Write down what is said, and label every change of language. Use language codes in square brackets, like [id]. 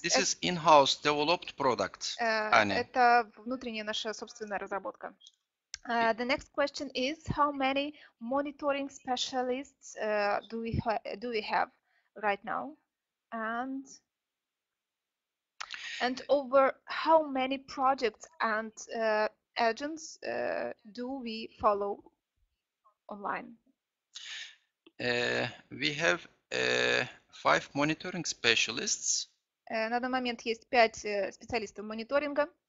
[en] This is in-house developed product. [ru] Это внутренняя наша собственная разработка. [en] The next question is how many monitoring specialists do we have right now, and over how many projects and agents do we follow online? We have 5 monitoring specialists. [ru] На данный момент есть 5 специалистов мониторинга.